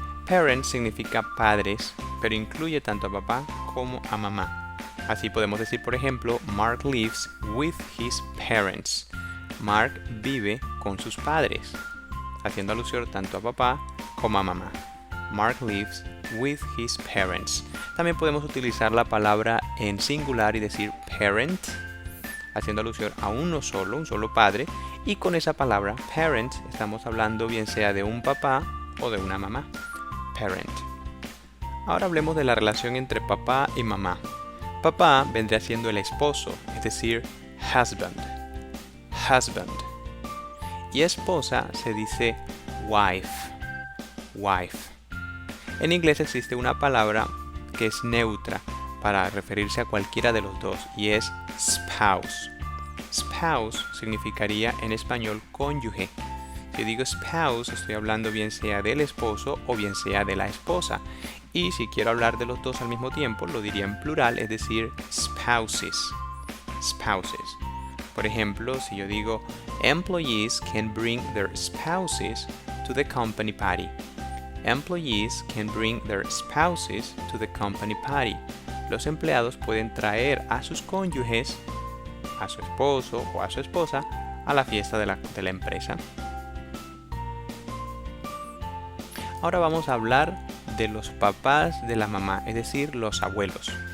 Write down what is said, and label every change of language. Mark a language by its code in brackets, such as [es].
[es] Parents significa padres, pero incluye tanto a papá como a mamá. Así podemos decir, por ejemplo, [en] Mark lives with his parents. [es] Mark vive con sus padres, haciendo alusión tanto a papá como a mamá. [en] Mark lives with his parents. [es] También podemos utilizar la palabra en singular y decir parent, haciendo alusión a un solo padre. Y con esa palabra parent estamos hablando bien sea de un papá o de una mamá. Parent. Ahora hablemos de la relación entre papá y mamá. Papá vendría siendo el esposo, es decir, husband. Husband. Y esposa se dice wife. Wife. En inglés existe una palabra que es neutra para referirse a cualquiera de los dos y es spouse. Spouse significaría en español cónyuge. Si digo spouse, estoy hablando bien sea del esposo o bien sea de la esposa. Y si quiero hablar de los dos al mismo tiempo, lo diría en plural, es decir, spouses. [en] Spouses. [es] Por ejemplo, si yo digo [en] employees can bring their spouses to the company party. Employees can bring their spouses to the company party. [es] Los empleados pueden traer a sus cónyuges, a su esposo o a su esposa, a la fiesta de la empresa. Ahora vamos a hablar de los papás de la mamá, es decir, los abuelos.